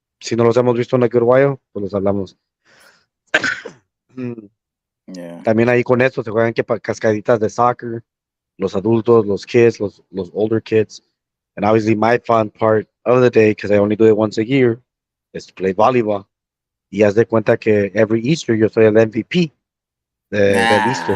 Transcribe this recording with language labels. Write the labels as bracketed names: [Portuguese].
[Spanish] Si no los hemos visto en a good while, pues los hablamos. Mm, [English] Yeah. [Spanish] También ahí con esto se juegan que cascaditas de soccer. Los adultos, los kids, los older kids. [English] And obviously, my fun part of the day, because I only do it once a year, is to play volleyball. [Spanish] Y haz de cuenta que every Easter yo soy el MVP del Easter.